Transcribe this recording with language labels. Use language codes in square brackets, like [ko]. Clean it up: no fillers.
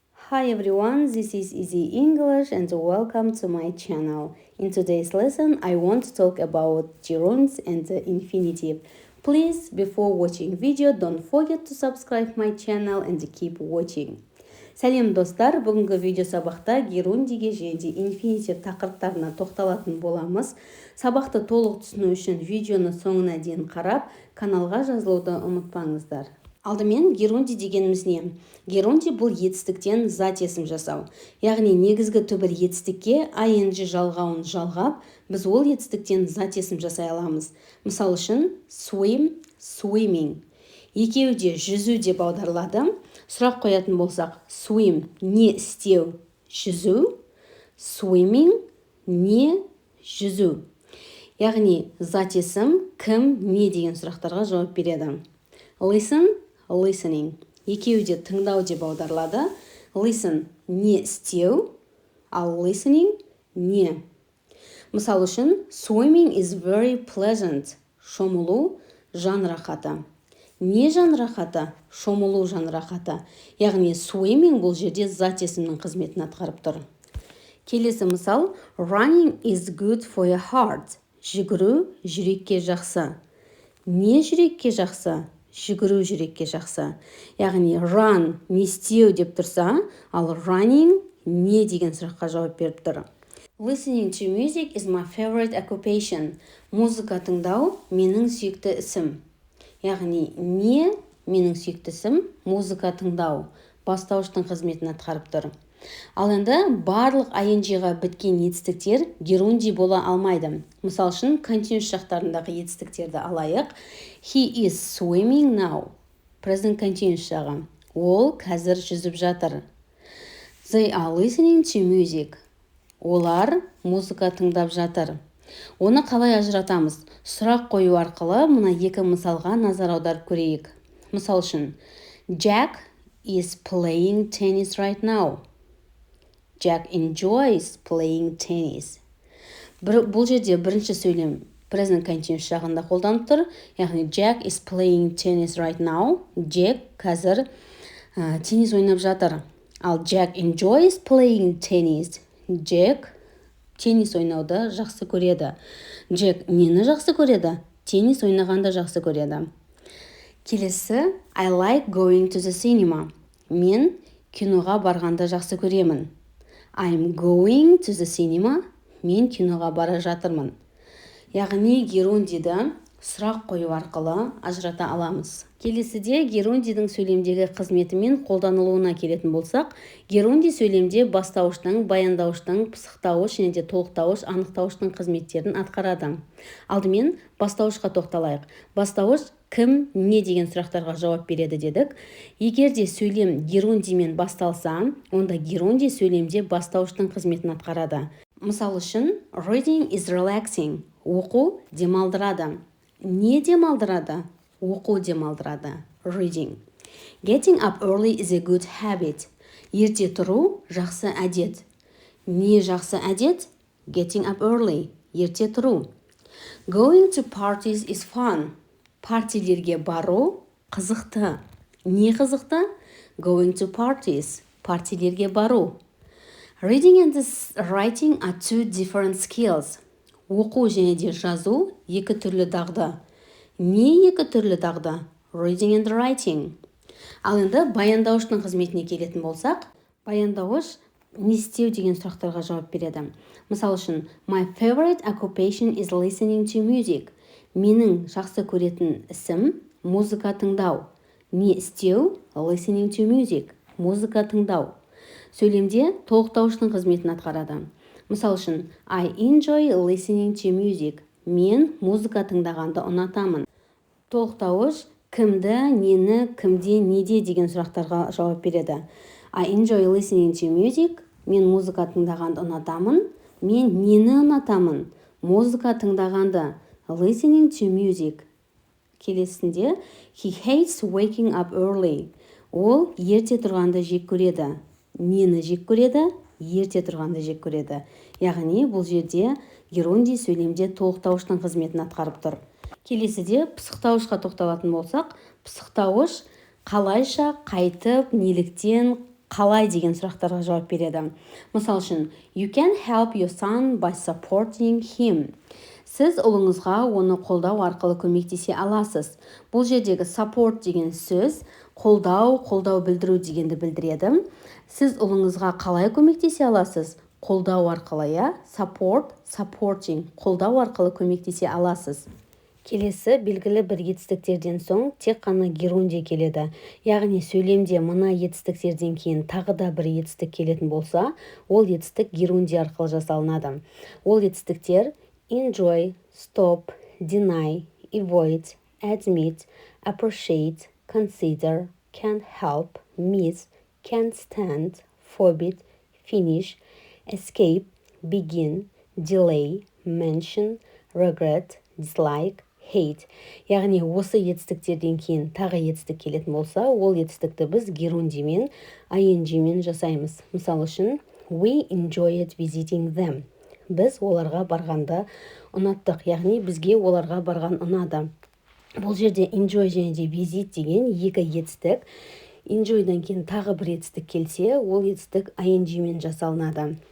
[en] Hi everyone, this is Easy English and welcome to my channel. In today's lesson, I want to talk about gerunds and the infinitive. Please, before watching video, don't forget to subscribe my channel and keep watching. [kk] Сәлем достар, бүгінгі видео сабақта герундиге және инфинитив тақырыптарына тоқталатын боламыз. Сабақты толық түсіну үшін видеоны соңына дейін қарап, каналға жазылуды ұмытпаңыздар. Алдымен герунди дегеніміз не? Герунди бұл етістіктен зат есім жасау. Яғни негізгі түбір етістікке ing жалғауын жалғап, біз ол етістіктен зат есім жасай аламыз. Мысал үшін, swim, swimming. Екеуі де жүзу деп аударылады. Сұрақ қоятын болсақ, swim не істеу, жүзу, swimming не жүзу. Яғни зат есім кім, не деген сұрақтарға жауап береді. [en] Listen, listening. [kk] Екеуі де тыңдау деп аударылады. Listen не істеу, ал listening не. Мысал үшін, [en] swimming is very pleasant. [kk] Шомылу жан рахаты. Не жан рахаты? Шомылу жан рахаты. Яғни swimming бұл жерде зат есімнің қызметін атқарып тұр. Келесі мысал, [en] running is good for your heart. [kk] Жүгіру жүрекке жақсы. Не жүрекке жақсы? Жүгіру жүрекке жақсы. Яғни run не істеу деп тұрса, ал running не деген сұраққа жауап беріп тұр. [en] Listening to music is my favorite occupation. [kk] Музыка тыңдау менің сүйікті ісім. Яғни не менің сүйікті ісім, музыка тыңдау бастауыштың қызметін атқарып тұр. Ал енді барлық ing-ға біткен етістіктер герунди бола алмайды. Мысал үшін, continuous шақтарындағы етістіктерді алайық. [en] He is swimming now. Present continuous шағы. [kk] Ол қазір жүзіп жатыр. [en] They are listening to music. [kk] Олар музыка тыңдап жатыр. Оны қалай ажыратамыз? Сұрақ қою арқылы мына екі мысалға назар аударып көрейік. Мысал үшін, [en] Jack is playing tennis right now. Jack enjoys playing tennis. [kk] Бұл жерде бірінші сөйлем present continuous жағында қолданып тұр. [en] Яғни Jack is playing tennis right now. [kk] Jack қазір теннис ойнап жатыр. [en] Ал Jack enjoys playing tennis. [kk] Jack теннис ойнауды жақсы көреді. Jack нені жақсы көреді? Теннис ойнағанды жақсы көреді. [en] Келесі, I like going to the cinema. [kk] Мен киноға барғанды жақсы көремін. [en] I'm going to the cinema. [kk] Мен киноға бара жатырмын. Яғни герундиді сұрақ қою арқылы ажырата аламыз. Келесіде герундидің сөйлемдегі қызметі мен қолданылуына келетін болсақ, герунди сөйлемде бастауыштың, баяндауыштың, пысықтауыш және де толықтауыш, анықтауыштың қызметтерін атқарады. Алдымен бастауышқа тоқталайық. Бастауыш кім, не деген сұрақтарға жауап береді дедік. Егер де сөйлем герундимен басталса, онда герунди сөйлемде бастауыштың қызметін атқарады. Мысал үшін, [en] reading is relaxing. [kk] Оқу демалдырады. Не демалдырады? Оқу демалдырады. Reading. [en] Getting up early is a good habit. [kk] Ерте тұру жақсы әдет. Не жақсы әдет? [en] Getting up early. [kk] Ерте тұру. [en] Going to parties is fun. [kk] Партилерге бару қызықты. Не қызықты? [en] Going to parties. [kk] Партилерге бару. [en] Reading and writing are two different skills. [kk] Оқу және де жазу екі түрлі дағды. Не екі түрлі дағды? [en] Reading and writing. [kk] Ал енді баяндауыштың қызметіне келетін болсақ, баяндауыш не істеу деген сұрақтарға жауап береді. Мысал үшін, [en] my favorite occupation is listening to music. [kk] Менің жақсы көретін ісім музыка тыңдау. Не істеу? [en] Listening to music. [kk] Музыка тыңдау. Сөйлемде толықтауыштың қызметін атқарады. Мысал үшін, [en] I enjoy listening to music. [kk] Мен музыка тыңдағанды ұнатамын. Толықтауыш кімді, нені, кімде, неде деген сұрақтарға жауап береді. [en] I enjoy listening to music. [kk] Мен музыка тыңдағанды ұнатамын. Мен нені ұнатамын? Музыка тыңдағанды. [en] Listening to music. Келесінде, he hates waking up early. [kk] Ол ерте тұрғанды жек көреді. Нені жек көреді? Ерте тұрғанды жек көреді. Яғни бұл жерде герунди сөйлемде толықтауыштың қызметін атқарып тұр. Келесіде пысықтауышқа тоқталатын болсақ, пысықтауыш қалайша, қайтып, неліктен, қалай деген сұрақтарға жауап береді. Мысал үшін, [en] you can help your son by supporting him. [kk] Сіз ұлыңызға оны қолдау арқылы көмектесе аласыз. Бұл жердегі support деген сөз қолдау білдіру дегенді білдіреді. Сіз ұлыңызға қалай көмектесе аласыз? Қолдау арқылы, я? Supporting, қолдау арқылы көмектесе аласыз. Келесі белгілі бір етістіктерден соң тек қана герундий келеді. Яғни сөйлемде мына етістіктерден кейін тағы да бір етістік келетін болса, ол етістік герундий арқылы жасалынады. Ол етістіктер [en] enjoy, stop, deny, avoid, admit, appreciate, consider, can't help, miss, can't stand, forbid, finish, escape, begin, delay, mention, regret, dislike, hate. [kk] Яғни осы етістіктерден кейін тағы етістік келетін болса, ол етістікті біз герундиймен, ing-мен жасаймыз. Мысал үшін, [en] we enjoyed visiting them. [kk] Біз оларға барғанды ұнаттық, яғни бізге оларға барған ұнады. Бұл жерде enjoy және де visit деген екі етістік. Enjoy'дан кейін тағы бір етістік келсе, ол етістік ing-мен жасалынады.